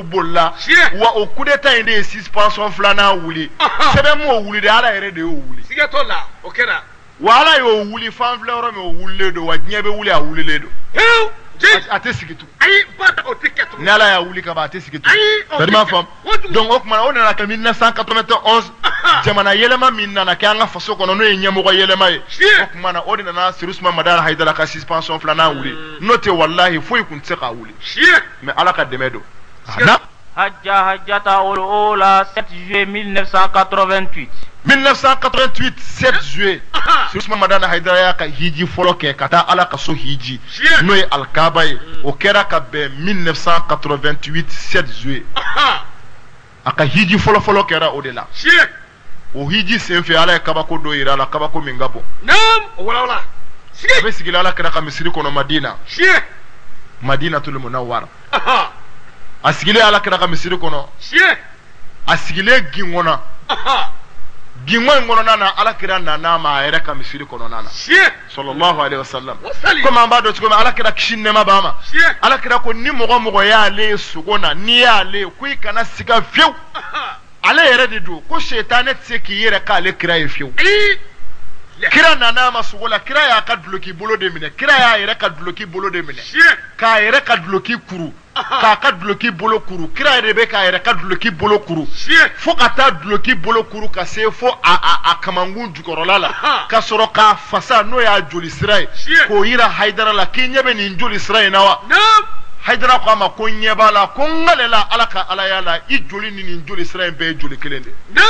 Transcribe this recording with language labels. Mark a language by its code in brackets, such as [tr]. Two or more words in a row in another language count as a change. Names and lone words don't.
[bm] bolila wa o [fr] coup d'état [bm] in de ye suspension filanan wuli sɛbɛn m'o wuli de Ala yɛrɛ de y'o wuli wa Ala y'o wuli fan filɛ yɔrɔ min o wulilen don wa diɲɛ bɛ wuli a wulilen don a tɛ sigi tun ni Ala y'a wuli ka ban a tɛ sigi tun c'est ma faamu donc o tuma o nana kɛ 1991 jamana yɛlɛma min nana kɛ an ka faso kɔnɔ n'o ye ɲɛmɔgɔ yɛlɛma ye o tuma na o de nana Seydi Ousmane Madani Haidara ka suspension filanan wuli n'o tɛ wallahi foyi kun tɛ se k'a wuli mais Ala ka dɛmɛ don [ar] حجته الأولى 7 juillet 1988 [bm] 1988 7 juillet Seydi Ousmane Madani Haidara y'a ka hiji fɔlɔ kɛ ka taa Ala ka so hiji n'o ye Alkaaba ye o kɛra ka bɛn 1988 7 juillet a ka hiji fɔlɔ kɛra o de la o hiji senfɛ Ala ye kabako dɔ yira a la kabako min ka bon a bɛ sigila Ala kɛra ka misiri kɔnɔ Madinatul Munawwara a sigilen Ala kɛra ka misiri kɔnɔ a sigilen gingɔnna gingɔ in kɔnɔna na Ala kɛra nana ma a yɛrɛ ka misiri kɔnɔna na [ar] صلى الله عليه وسلم [bm] komi an b'a dɔn cogo min Ala kɛra kisi nɛɛma b'a ma Ala kɛra ko ni mɔgɔ y'ale sogo na n'i y'ale ko i kana siga fiyewu ale yɛrɛ de don ko seitanɛ tɛ se k'i yɛrɛ k'ale kira ye fiyewu kira nana ma sogo la kira y'a ka duloki bolo de minɛ kira y'a yɛrɛ ka duloki bolo de minɛ k'a yɛrɛ ka duloki kuru k'a ka duloki bolo kuru kira yɛrɛ bɛ k'a yɛrɛ ka duloki bolo kuru fo ka taa duloki bolo kuru ka se fo a kamankun jukɔrɔla la ka sɔrɔ k'a fasa n'o y'a joli sira ye k'o yira Hayidara la k'i ɲɛ bɛ nin joli sira in na wa Hayidara ko a ma ko ɲɛ b'a la ko n ŋalela Ala ka Alaya la i joli ni nin joli sira in bɛɛ ye joli kelen de